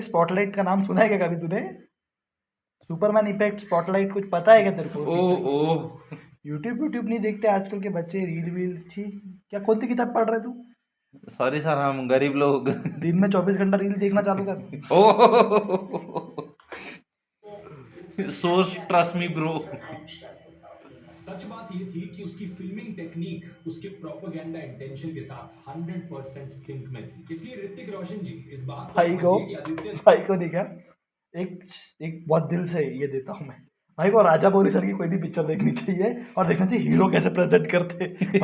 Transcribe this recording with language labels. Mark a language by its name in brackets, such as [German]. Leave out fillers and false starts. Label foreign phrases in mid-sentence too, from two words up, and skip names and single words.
[Hindi] स्पॉटलाइट का नाम सुना है क्या कभी तूने? सुपरमैन इफेक्ट, स्पॉटलाइट, कुछ पता है क्या तेरे को? ओ यूट्यूब नहीं देखते आजकल के बच्चे, रील वील। छी, क्या कौन सी किताब पढ़ रहे तू? सॉरी सर, हम गरीब लोग। दिन में 24 घंटा रील देखना चालू कर। [English] O source trust me bro. [German] von einem Standpunkt aufnehmen. [Hindi] सच बात ये थी कि उसकी फिल्मिंग टेक्निक उसके [English] propaganda intention [Hindi] के साथ 100% सिंक में थी। इसलिए ऋतिक रोशन जी इस बात भाई को समझिए कि आदित्य भाई को देखा, एक बहुत दिल से ये देता हूँ मैं भाई को, राजा बोरी सर की कोई भी पिक्चर देखनी चाहिए और देखना चाहिए हीरो कैसे प्रेजेंट करते हैं।